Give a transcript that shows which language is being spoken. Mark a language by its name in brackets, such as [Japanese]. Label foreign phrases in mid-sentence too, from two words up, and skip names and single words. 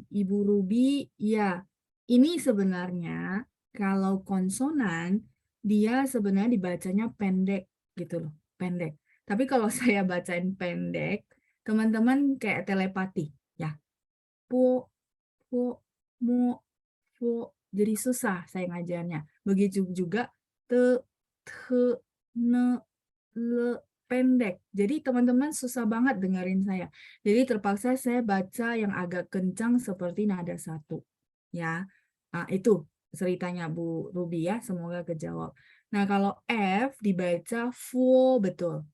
[Indonesian] Ibu Ruby, ya ini sebenarnya kalau konsonan dia sebenarnya dibacanya pendek gitu loh, pendek. Tapi kalau saya bacain pendek, teman-teman kayak telepati ya. [Chinese] Po, mo, fo. [Indonesian] Jadi susah saya ngajarnya. Begitu juga [Chinese] te, ne, le, [Indonesian] pendek. Jadi teman-teman susah banget dengerin saya. Jadi terpaksa saya baca yang agak kencang seperti nada 1. Ya. Itu ceritanya Bu Ruby ya, semoga kejawab. Nah, kalau F dibaca fuo betul.